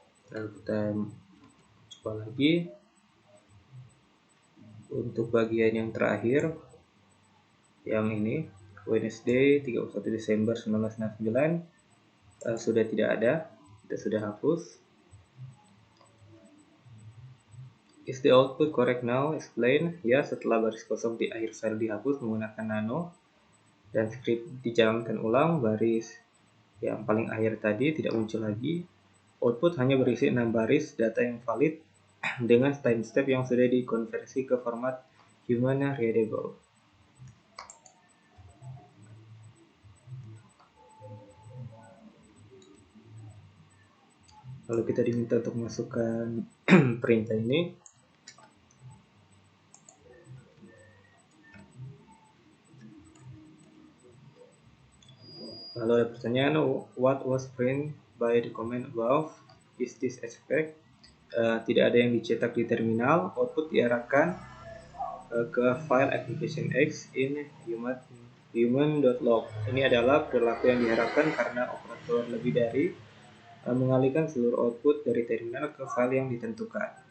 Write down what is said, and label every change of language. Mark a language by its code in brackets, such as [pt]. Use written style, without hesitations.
[id] Lalu kita coba lagi untuk bagian yang terakhir, yang ini Wednesday 31 Desember 1969 sudah tidak ada, kita sudah hapus. [en] Is the output correct now? [id] Explain. Ya, setelah baris kosong di akhir file dihapus menggunakan nano dan script dijalankan ulang, baris yang paling akhir tadi tidak muncul lagi. Output hanya berisi 6 baris data yang valid dengan timestamp yang sudah dikonversi ke format human readable. Lalu kita diminta untuk masukkan perintah ini. Lalu ada pertanyaan, [en] what was print by the command above? Is this expect? [id] Tidak ada yang dicetak di terminal. Output diarahkan ke file application X in human.log. Ini adalah perilaku yang diharapkan karena operator lebih dari mengalihkan seluruh output dari terminal ke file yang ditentukan.